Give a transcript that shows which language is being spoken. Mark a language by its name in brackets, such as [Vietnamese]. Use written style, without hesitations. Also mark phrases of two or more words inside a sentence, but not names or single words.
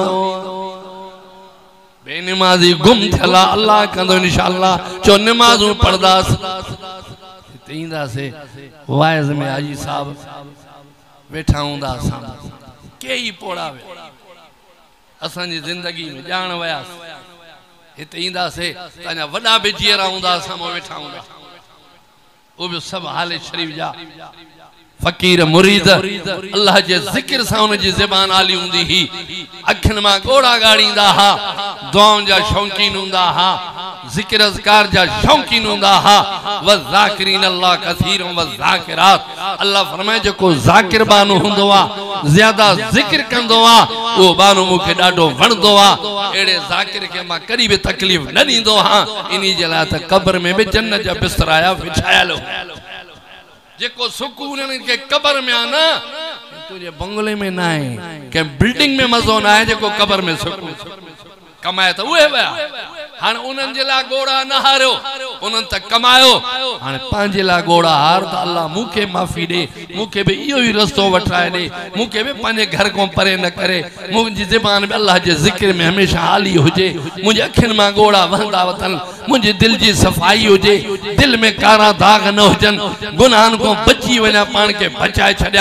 [Sindhi] बेनमाज़ी गुम थियल आहे, अल्लाह कंदो इंशाअल्लाह, चो नमाज़ूं पढ़ंदासीं, ईंदासीं वाइज़ में हाजी साहब वेठा हूंदा, असां कई पोड़ा असांजी ज़िंदगी में ॼाण वियासीं, हिते ईंदासीं तव्हांजा वॾा बि जीअरा हूंदा, असां वेठा हूंदा, वो भी सब हाले शरीफ जा फकीर मुरीद अल्लाह जे जिक्र सां उन जी ज़बान आली हुंदी ही, अखिन मां गोड़ा गाड़ींदा हा, दुआउनि जा शौकीन हूंदा हा, जिक्र अज़कार जा शौकीन हूंदा हा, [Arabic] والذاكرين الله كثيرا والذاكرات. [Sindhi] अल्लाह फरमाए जेको ज़ाकिर बानो हुंदो आ, ज्यादा जिक्र कंदो आ, वो बानो मूंखे ॾाढो वणंदो आ, अहिड़े ज़ाकिर खे मां कॾहिं बि तकलीफ़ न ॾींदो आहियां। इन्ही जे लाइ त क़ब्र में बि जन्नत जा बिस्तरा विछायल हो, जेको सुकून के कब्र में आ ना, तुझे बंगले में ना है, के बिल्डिंग में मज़ो ना है, जेको कब्र में सुकून कमाए तो उहे वया। हाणे उन्हनि जे लाइ गोड़ा न हारियो, उन्हनि त कमायो, हाणे पंहिंजे लाइ गोड़ा हार त अल्लाह मूंखे माफ़ी ॾे, मूंखे बि इहो ई रस्तो वठाए ॾे, मूंखे बि पंहिंजे घर खां परे न करे, मुंहिंजी ज़बान में अल्लाह जे ज़िक्र में हमेशह हाली हुजे, मुंहिंजे अखियुनि मां गोड़ा वहंदा वतन, मुंहिंजे दिलि जी सफ़ाई हुजे, दिलि में कारा दाग न हुजनि, गुनाहनि खां बची वञा, पाण खे बचाए छॾियां।